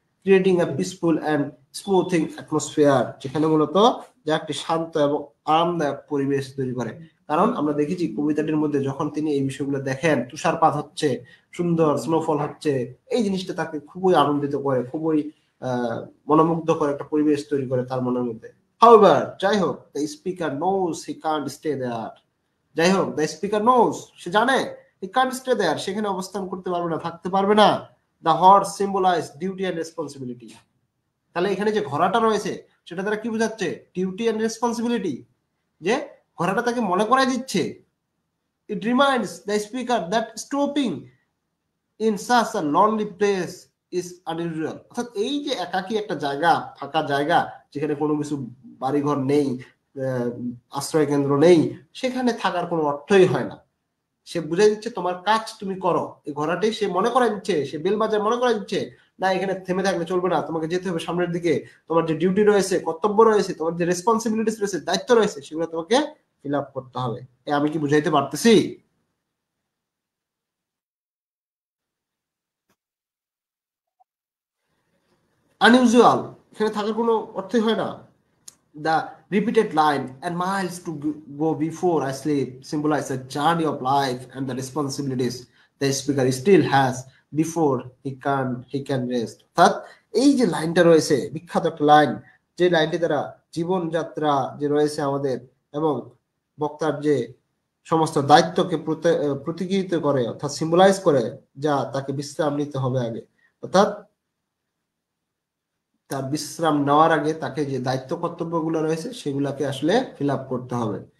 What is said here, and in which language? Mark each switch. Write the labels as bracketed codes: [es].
[en] creating a peaceful and smoothing atmosphere, [bn] যেখানে মূলত যা একটি শান্ত এবং আরামদায়ক পরিবেশ তৈরি করে। কারণ আমরা দেখেছি কবিতাটির মধ্যে যখন তিনি এই বিষয়গুলো দেখেন, তুষারপাত হচ্ছে, সুন্দর স্নোফল হচ্ছে, এই জিনিসটা তাকে খুবই আনন্দিত করে, খুবই মনোমুগ্ধকর একটা পরিবেশ তৈরি করে তার মনের মধ্যে। [en] However, [bn] যাই হোক, [en] the speaker knows he can't stay there. [bn] যাই হোক, [en] the speaker knows, [bn] সে জানে, [en] he can't stay there, [bn] সেখানে অবস্থান করতে পারবে না, থাকতে পারবে না। [en] The horse symbolize duty and responsibility. [bn] তাহলে এখানে যে ঘোড়াটা রয়েছে সেটা দ্বারা কি বোঝাচ্ছে? [en] duty and responsibility, [bn] যে ঘোড়াটা তাকে মনে করাই দিচ্ছে। [en] It reminds the speaker that stopping in such a lonely place is unusual. [bn] অর্থাৎ এই যে একাকী একটা জায়গা, ফাঁকা জায়গা, যেখানে কোনো কিছু বাড়িঘর নেই, আশ্রয় কেন্দ্র নেই, সেখানে থাকার কোনো অর্থই হয় না। সে বুঝাই দিচ্ছে তোমার কাজ তুমি করো। এই ঘোড়াটাই সে মনে করাই দিচ্ছে, সে বেল বাজায় মনে করাই দিচ্ছে, না এখানে থেমে থাকলে চলবে না, তোমাকে যেতে হবে সামনের দিকে। তোমার যে ডিউটি রয়েছে, কর্তব্য রয়েছে, তোমার যে রেসপন্সিবিলিটিস রয়েছে, দায়িত্ব রয়েছে, সেগুলো তোমাকে ফিল আপ করতে হবে। আমি কি বুঝাইতে পারতেছি? আনইউজুয়াল, এখানে থাকার কোনো অর্থই হয় না। [en] The repeated line, and miles to go before I sleep, symbolize a journey of life and the responsibilities the speaker still has before he can rest. [bn] অর্থাৎ এই যে লাইনটা রয়েছে, বিখ্যাত একটা লাইন, যে লাইনটি দ্বারা জীবনযাত্রা যে রয়েছে আমাদের এবং বক্তার যে সমস্ত দায়িত্বকে প্রতীকীকৃত করে, অর্থাৎ সিম্বলাইজ করে, যা তাকে বিশ্রাম নিতে হবে আগে। অর্থাৎ তার বিশ্রাম নেওয়ার আগে তাকে যে দায়িত্ব কর্তব্যগুলো রয়েছে সেগুলাকে আসলে ফিল আপ করতে হবে।